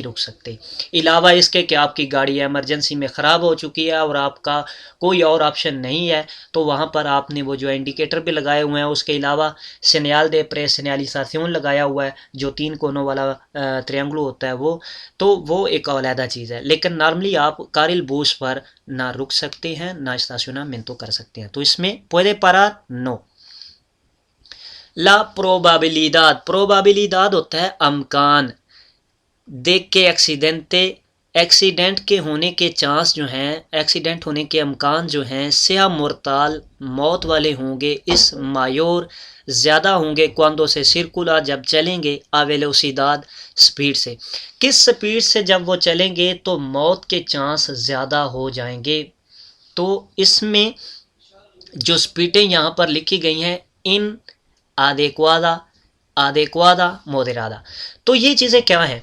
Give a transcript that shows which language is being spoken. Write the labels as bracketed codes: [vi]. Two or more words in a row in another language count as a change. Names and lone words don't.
[ur] رک سکتے، علاوہ اس کے کہ آپ کی گاڑی ایمرجنسی میں خراب ہو چکی ہے اور آپ کا کوئی اور آپشن نہیں ہے، تو وہاں پر آپ نے وہ جو انڈیکیٹر بھی لگائے ہوئے ہیں، اس کے علاوہ [es] señal de preseñalización [ur] لگایا ہوا ہے، جو 3 کونوں والا ٹریانگلو ہوتا ہے وہ ایک علیحدہ چیز ہے، لیکن نارملی آپ [es] carril bus [ur] پر نہ رک سکتے ہیں نہ اسٹیشنامنٹو کر سکتے ہیں، تو اس میں [es] puede parar no. la probabilidad [ur] ہوتا ہے امکان، دیکھ کے ایکسیڈنٹ کے ہونے کے چانس جو ہیں، ایکسیڈنٹ ہونے کے امکان جو ہیں، [es] sean mortales [ur] موت والے ہوں گے، [es] es mayor [ur] زیادہ ہوں گے، [es] cuando se circula [ur] جب چلیں گے، [es] a velocidad [ur] سپیڈ سے، کس سپیڈ سے جب وہ چلیں گے تو موت کے چانس زیادہ ہو جائیں گے، تو اس میں جو سپیڈیں یہاں پر لکھی گئی ہیں [es] inadecuada moderada, [ur] تو یہ چیزیں کیا ہیں؟